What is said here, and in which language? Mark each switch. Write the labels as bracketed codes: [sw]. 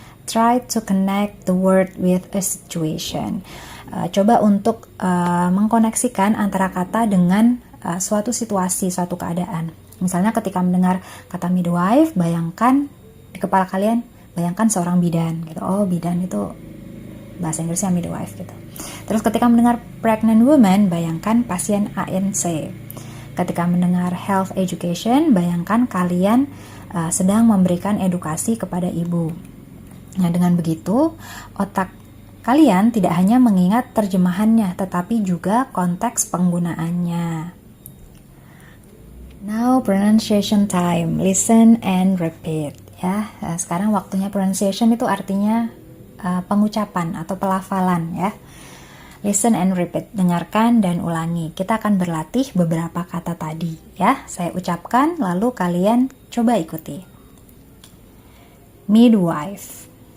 [en] try to connect the word with a situation. [id] Coba untuk mengkoneksikan antara kata dengan suatu situasi, suatu keadaan. Misalnya ketika mendengar kata midwife, bayangkan di kepala kalian, bayangkan seorang bidan gitu. Oh, bidan itu bahasa Inggrisnya midwife gitu. Terus ketika mendengar pregnant woman, bayangkan pasien ANC. Ketika mendengar health education, bayangkan kalian sedang memberikan edukasi kepada ibu. Nah, dengan begitu, otak kalian tidak hanya mengingat terjemahannya, tetapi juga konteks penggunaannya. [en] Now, pronunciation time. Listen and repeat. [id] Ya, sekarang waktunya pronunciation itu artinya pengucapan atau pelafalan ya. [en] Listen and repeat, [id] dengarkan dan ulangi. Kita akan berlatih beberapa kata tadi ya. Saya ucapkan lalu kalian coba ikuti. Midwife.